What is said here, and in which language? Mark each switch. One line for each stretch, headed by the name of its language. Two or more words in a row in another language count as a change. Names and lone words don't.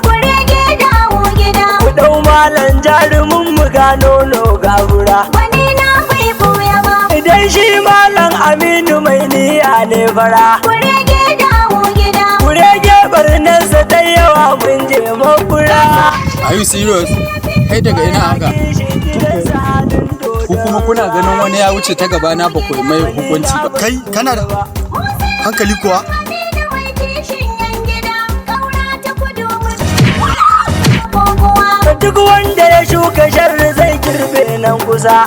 Hausa: Kurege dawo gida. Ku ɗau malam jarumin mu ga nono ga fura. Wani na bai ɓuya ba. Idan shi malam Aminu mai niyya ne fara. Kurege dawo gida. Kurege barnarsa ta yawa mun je makura.
English: Are you serious?
Hausa: Kai daga ina haka? Ku kuma kuna ganin wani ya wuce ta gaba na ba ku mai hukunci ba. Kai, kana da hankali kuwa? Yan gida, ƙaura ta kudu mu je. Kokowa. Duk wanda ya shuka sharri zai girbe nan kusa.